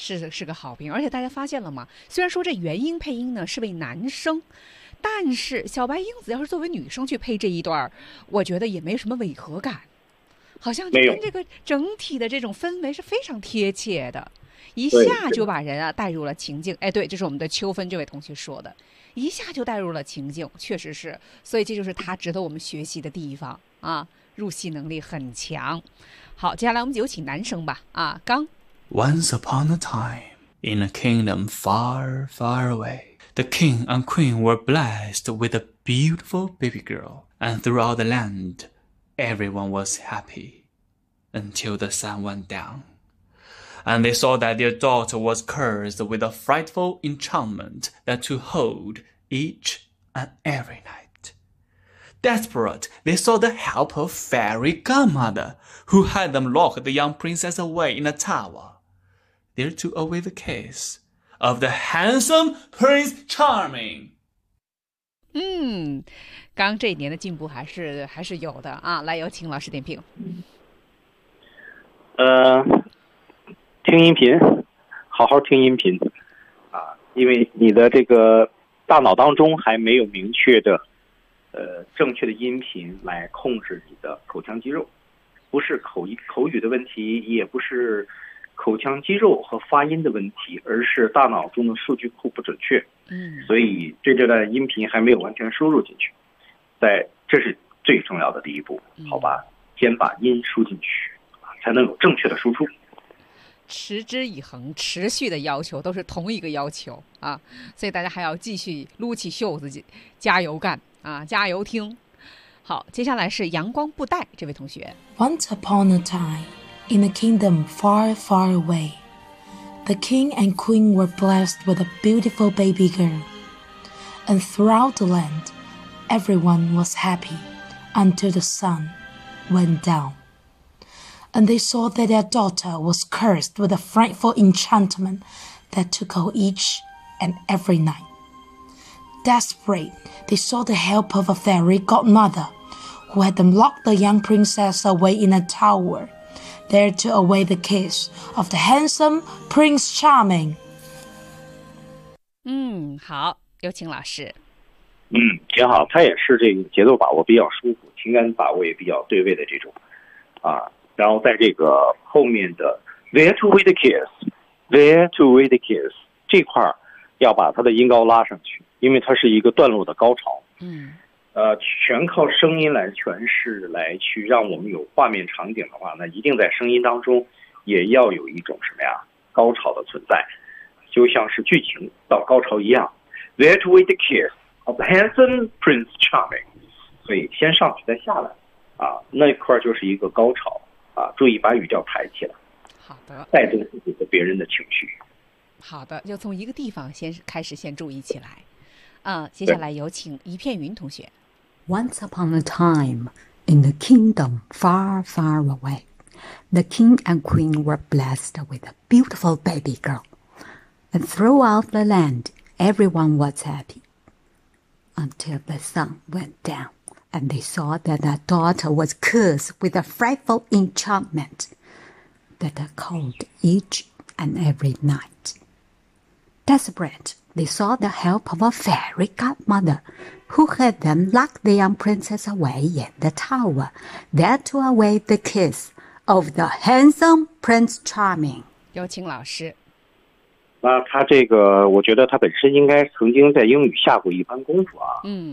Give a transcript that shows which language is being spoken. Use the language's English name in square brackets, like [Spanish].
[Chinese] 是个好评。而且大家发现了吗？虽然说这原音配音呢是位男生，但是小白英子要是作为女生去配这一段，我觉得也没什么违和感，好像就跟这个整体的这种氛围是非常贴切的，一下就把人啊带入了情境。哎，对，这是我们的秋芬这位同学说的，一下就带入了情境，确实是。所以这就是他值得我们学习的地方啊，入戏能力很强。好，接下来我们有请男生吧。啊，刚。 [English] Once upon a time, in a kingdom far, far away, the king and queen were blessed with a beautiful baby girl, and throughout the land, everyone was happy until the sun went down. And they saw that their daughter was cursed with a frightful enchantment that to hold each and every night. Desperate, they sought the help of fairy godmother, who had them lock the young princess away in a tower. There to await the case of the handsome Prince Charming. [Chinese] 刚这一年的进步还是有的啊！来，有请老师点评。听音频，好好听音频啊，因为你的这个大脑当中还没有明确的正确的音频来控制你的口腔肌肉，不是口语的问题，也不是。口腔肌肉和发音的问题，而是大脑中的数据库不准确，所以对这段音频还没有完全输入进去，这是最重要的第一步，好吧，先把音输进去，才能有正确的输出。持之以恒，持续的要求都是同一个要求啊，所以大家还要继续撸起袖子加油干啊，加油听。好，接下来是阳光布袋这位同学。 [English] Once upon a time. In a kingdom far, far away, the king and queen were blessed with a beautiful baby girl. And throughout the land, everyone was happy until the sun went down. And they saw that their daughter was cursed with a frightful enchantment that took hold each and every night. Desperate, they sought the help of a fairy godmother who had them lock the young princess away in a tower. There to await the kiss of the handsome Prince Charming. [Chinese] 好，有请老师。挺好，他也是这个节奏把握比较舒服，情感把握也比较对位的这种啊。然后在这个后面的 [English] There to await the kiss [Chinese] 这块要把他的音高拉上去，因为它是一个段落的高潮。全靠声音来诠释，来去让我们有画面场景的话，那一定在声音当中也要有一种什么呀高潮的存在，就像是剧情到高潮一样。 [English] There to wait the kiss of handsome Prince Charming， [Chinese] 所以先上去再下来，啊，那块就是一个高潮啊，注意把语调抬起来。好的，带动自己和别人的情绪。好的，就从一个地方先开始，先注意起来。接下来有请一片云同学。 [English] Once upon a time, in a kingdom far, far away, the king and queen were blessed with a beautiful baby girl. And throughout the land, everyone was happy. Until the sun went down, and they saw that their daughter was cursed with a frightful enchantment that occurred each and every night. Desperate, they sought the help of a fairy godmother,who had them lock the young princess away in the tower, there to await the kiss of the handsome Prince Charming. [Chinese] 有请老师。那他这个，我觉得他本身应该曾经在英语下过一番功夫啊。